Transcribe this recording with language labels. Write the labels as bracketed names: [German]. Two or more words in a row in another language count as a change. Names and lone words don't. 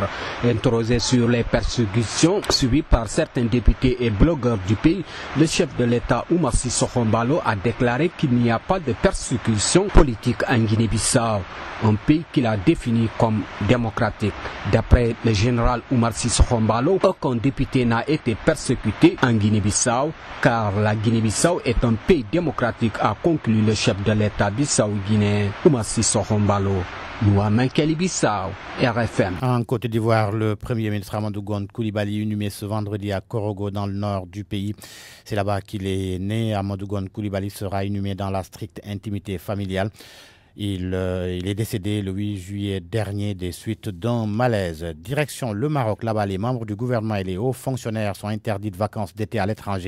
[French] Interrogé sur les persécutions subies par certains députés et blogueurs du pays, le chef de l'État Oumar Sissoko Embalo a déclaré qu'il n'y a pas de persécution politique en Guinée-Bissau, un pays qu'il a défini comme démocratique. D'après le général Oumar Sissoko Embalo, aucun député n'a été persécuté en Guinée-Bissau car la Guinée-Bissau est un pays démocratique, a conclu le chef de l'État bissau-guinéen Oumar Sissoko Embalo. Bissau, RFM. En Côte d'Ivoire, le Premier ministre Amadou Gon Coulibaly inhumé ce vendredi à Korogo dans le nord du pays. C'est là-bas qu'il est né. Amadou Gon Coulibaly sera inhumé dans la stricte intimité familiale. Il est décédé le 8 juillet dernier des suites d'un malaise. Direction le Maroc, là-bas, les membres du gouvernement et les hauts fonctionnaires sont interdits de vacances d'été à l'étranger.